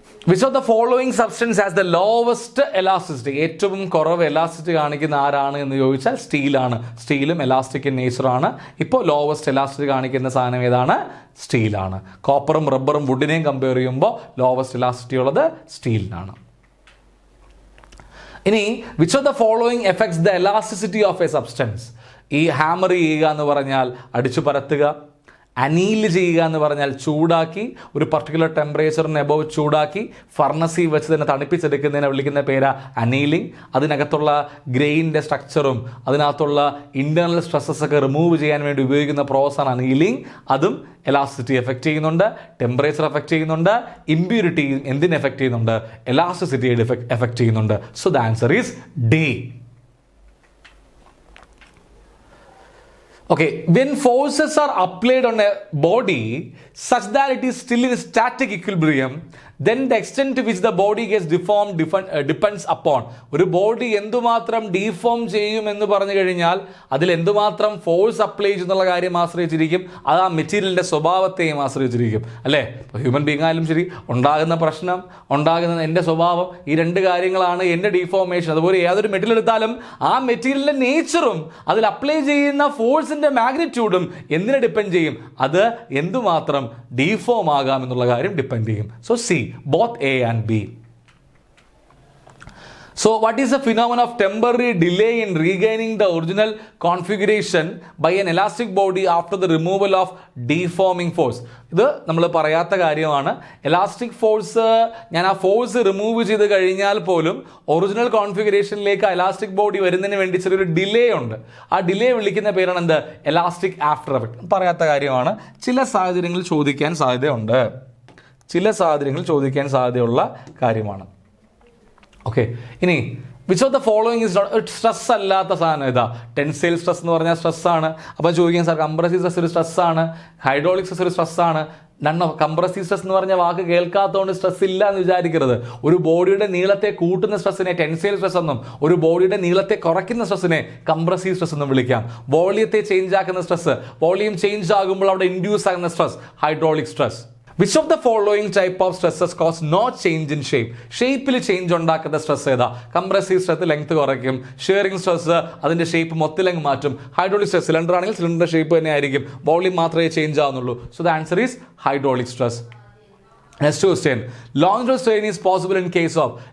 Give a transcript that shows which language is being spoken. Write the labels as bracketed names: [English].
[English] Which of the following substance has the lowest elasticity? [Malayalam] ഏറ്റവും കുറവ് elasticity കാണിക്കുന്ന ആരാണ് എന്ന് ചോദിച്ചാൽ സ്റ്റീലാണ്. സ്റ്റീലും എലാസ്റ്റിക് ഇൻ നേച്ചർ ആണ്. ഇപ്പോൾ ലോവസ്റ്റ് എലാസ്റ്റിസിറ്റി കാണിക്കുന്ന സാധനം ഏതാണ്? സ്റ്റീലാണ്. കോപ്പറും റബ്ബറും വുഡിനെയും കമ്പയർ ചെയ്യുമ്പോൾ ലോവസ്റ്റ് എലാസ്റ്റിസിറ്റി ഉള്ളത് സ്റ്റീലിനാണ്. [English] ഇനി which of the following effects the elasticity of a substance? [Malayalam] ഈ ഹാമർ ചെയ്യുക എന്ന് പറഞ്ഞാൽ അടിച്ചു പരത്തുക, അനീൽ ചെയ്യുക എന്ന് പറഞ്ഞാൽ ചൂടാക്കി, ഒരു പർട്ടിക്കുലർ ടെമ്പറേച്ചറിന് എബവ് ചൂടാക്കി ഫർണസിൽ വെച്ച് തന്നെ തണുപ്പിച്ചെടുക്കുന്നതിനെ വിളിക്കുന്ന പേരാ അനീലിംഗ്. അതിനകത്തുള്ള ഗ്രെയിനിൻ്റെ സ്ട്രക്ചറും അതിനകത്തുള്ള ഇൻറ്റേർണൽ സ്ട്രെസ്സസ് ഒക്കെ റിമൂവ് ചെയ്യാൻ വേണ്ടി ഉപയോഗിക്കുന്ന പ്രോസസ്സാണ് അനീലിംഗ്. അതും എലാസ്റ്റിസിറ്റി എഫക്റ്റ് ചെയ്യുന്നുണ്ട്, ടെമ്പറേച്ചർ എഫക്റ്റ് ചെയ്യുന്നുണ്ട്, ഇമ്പ്യൂരിറ്റി എന്തിനെ എഫക്റ്റ് ചെയ്യുന്നുണ്ട്? എലാസ്റ്റിസിറ്റിയെ എഫക്റ്റ് ചെയ്യുന്നുണ്ട്. [English] So the answer is D. Okay, when forces are applied on a body such that it is still in static equilibrium, then the extent to which the body gets deformed depends upon. [Malayalam] ഒരു body എന്തുമാത്രം deform ചെയ്യും എന്ന് പറഞ്ഞു കഴിഞ്ഞാൽ അതിൽ എന്തുമാത്രം force apply ചെയ്യുന്നുള്ള കാര്യം ആശ്രയിച്ചിരിക്കും. അത് ആ മെറ്റീരിയലിൻ്റെ സ്വഭാവത്തെയും ആശ്രയിച്ചിരിക്കും, അല്ലേ? ഇപ്പോൾ ഹ്യൂമൻ ബീങ് ആയാലും ശരി, ഉണ്ടാകുന്ന പ്രശ്നം, ഉണ്ടാകുന്ന എൻ്റെ സ്വഭാവം, ഈ രണ്ട് കാര്യങ്ങളാണ് എൻ്റെ ഡീഫോർമേഷൻ. അതുപോലെ ഏതൊരു മെറ്റീരിയൽ എടുത്താലും ആ മെറ്റീരിയലിൻ്റെ നേച്ചറും അതിൽ അപ്ലൈ ചെയ്യുന്ന ഫോഴ്സിൻ്റെ മാഗ്നിറ്റ്യൂഡും എന്തിനെ ഡിപ്പെൻഡ് ചെയ്യും? അത് എന്തുമാത്രം ഡീഫോം ആകാം എന്നുള്ള കാര്യം ഡിപ്പെൻഡ് ചെയ്യും. [English] So C, both A and B. So what is the phenomenon of temporary delay in regaining the original configuration by an elastic body after the removal of deforming force? [Malayalam] ഇത് നമ്മൾ പറയാത്ത കാര്യമാണ്. Elastic force, ഞാൻ ആ force remove ചെയ്ത് കഴിഞ്ഞാൽ പോലും original കോൺഫിഗറേഷനിലേക്ക് elastic body വരുന്നതിന് വേണ്ടി ചെറിയൊരു ഡിലേ ഉണ്ട്. ആ ഡിലേ വിളിക്കുന്ന പേരാണ് എന്ത്? Elastic after effect. പറയാത്ത കാര്യമാണ്. ചില സാഹചര്യങ്ങളിൽ ചോദിക്കാൻ സാധ്യതയുണ്ട്, ചില സാഹചര്യങ്ങളിൽ ചോദിക്കാൻ സാധ്യതയുള്ള കാര്യമാണ്. [English] okay, ഇനി which of the following is not stress [Malayalam] അല്ലാത്ത സാധനം ഇതാ? ടെൻസൈൽ സ്ട്രെസ് എന്ന് പറഞ്ഞാൽ സ്ട്രെസ്സാണ്. അപ്പോൾ ചോദിക്കാൻ സാർ കംപ്രസീവ് സ്ട്രെസ് ഒരു സ്ട്രെസ്സാണ്, ഹൈഡ്രോളിക് സ്ട്രെസ് ഒരു സ്ട്രെസ്സാണ്. കംപ്രസീവ് സ്ട്രെസ് എന്ന് പറഞ്ഞ വാക്ക് കേൾക്കാത്തതുകൊണ്ട് സ്ട്രെസ് ഇല്ല എന്ന് വിചാരിക്കരുത്. ഒരു ബോഡിയുടെ നീളത്തെ കൂട്ടുന്ന സ്ട്രെസ്സിനെ ടെൻസൈൽ സ്ട്രെസ് എന്നും ഒരു ബോഡിയുടെ നീളത്തെ കുറയ്ക്കുന്ന സ്ട്രെസ്സിനെ കംപ്രസീവ് സ്ട്രെസ് എന്നും വിളിക്കാം. വോളിയത്തെ ചേഞ്ച് ആക്കുന്ന സ്ട്രെസ്, വോളിയം ചേഞ്ച് ആകുമ്പോൾ അവിടെ ഇൻഡ്യൂസ് ആകുന്ന stress hydraulic stress. [English] Which of the following type of stresses cause no change in shape? [Malayalam] ഷേപ്പിൽ ചേഞ്ച് ഉണ്ടാക്കുന്ന സ്ട്രെസ് ഏതാ? കംപ്രസീവ് സ്ട്രെസ് ലെങ്ത് കുറയ്ക്കും, ഷിയറിംഗ് സ്ട്രെസ് അതിൻ്റെ ഷേപ്പ് മൊത്തത്തിലങ്ങ് മാറ്റും, ഹൈഡ്രോളിക് സ്ട്രെസ് സിലിണ്ടർ ആണെങ്കിൽ സിലിണ്ടറിൻ്റെ ഷേപ്പ് തന്നെ ആയിരിക്കും, വോളിയം മാത്രമേ change ആവുന്നുള്ളൂ. [English] So the answer is hydraulic stress. Next question, longitudinal strain is possible in case of?